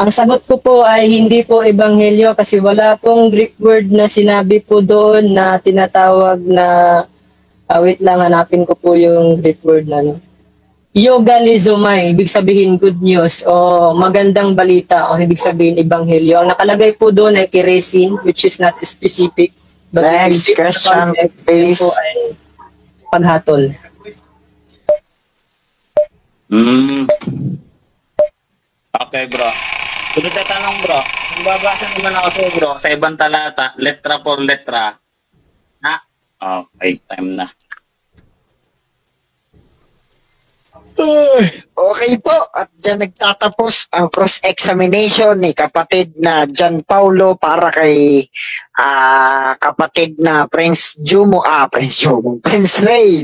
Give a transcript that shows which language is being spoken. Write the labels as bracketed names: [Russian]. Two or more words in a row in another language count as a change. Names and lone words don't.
[Filipino] Ang sagot ko po ay hindi po ebanghelyo kasi wala pong Greek word na sinabi po doon na tinatawag na, wait lang, hanapin ko po yung Greek word na ano. Euangeliomai, ibig sabihin [English] good news [Filipino] o magandang balita o ibig sabihin ebanghelyo. Ang nakalagay po doon ay keresin, [English] which is not specific. But Next question, please. [Filipino] Po ay paghatol. Okay, bro. Sunod na tanong, bro. Kung babasa naman ako sa'yo, bro, sa ibang talata, [Spanish] letra por letra, [Filipino] na? Okay, time na. Okay po, at dyan nagtatapos ang cross-examination ni kapatid na John Paulo para kay kapatid na Prince Ray.